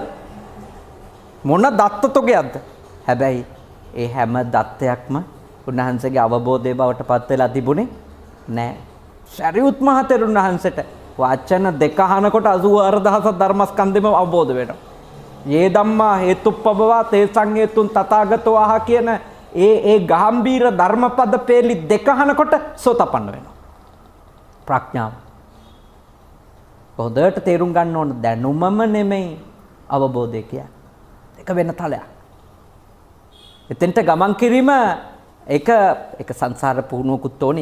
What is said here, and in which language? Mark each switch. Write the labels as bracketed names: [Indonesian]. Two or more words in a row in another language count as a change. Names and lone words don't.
[Sinhala] මොන දත්ත තොගයක්ද? හැබැයි ඒ හැම දත්තයක්ම උන්වහන්සේගේ අවබෝධයේ බවට පත් වෙලා තිබුණේ නෑ. සරියුත් මහ තෙරුන් වහන්සේට වචන දෙක අහනකොට 84000 ධර්මස්කන්ධෙම අවබෝධ වෙනවා. [Pali] යේ ධම්මා හේතුප්පබවා තේසං හේතුන් තථාගතෝ ආහ [Sinhala] කියන ඒ ගාම්භීර ධර්මපද පෙළි දෙක අහනකොට සෝතපන්න වෙනවා. ප්‍රඥාව. හොඳට තේරුම් ගන්න ඕන දැනුමම නෙමෙයි අවබෝධය කියන්නේ. ඒක වෙන තලයක්. එතෙන්ට ගමන් කිරීම ඒක සංසාර පුහුණුවකුත් ඕනේ.